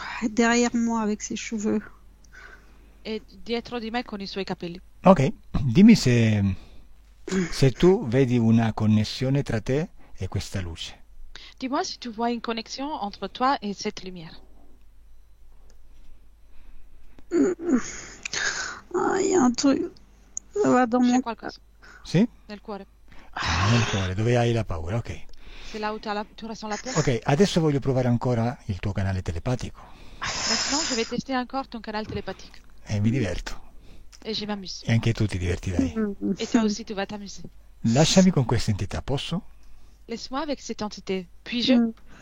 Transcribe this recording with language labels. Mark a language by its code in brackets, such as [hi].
[fr] derrière moi avec ses cheveux. [it] È dietro di me con i suoi capelli. Ok, dimmi se tu vedi una connessione tra te e questa luce. [fr] Dis-moi si tu vois une connexion entre toi et cette lumière. Ah, il y a un truc. Ça va dans [it] C'è [fr] mon... [it] qualcosa Sì? nel cuore. Ah, nel cuore, dove hai la paura, ok. [fr] C'est là où tu ressens la peur. [it] Ok, adesso voglio provare ancora il tuo canale telepatico. [fr] Maintenant, je vais tester encore ton canal télépathique. [it] E mi diverto. [fr] Et je m'amuse. [it] E anche tu ti divertirai. [fr] Et toi aussi, tu vas t'amuser. [it] Lasciami con questa entità, posso? [fr] Laisse-moi avec cette entité. Puis-je?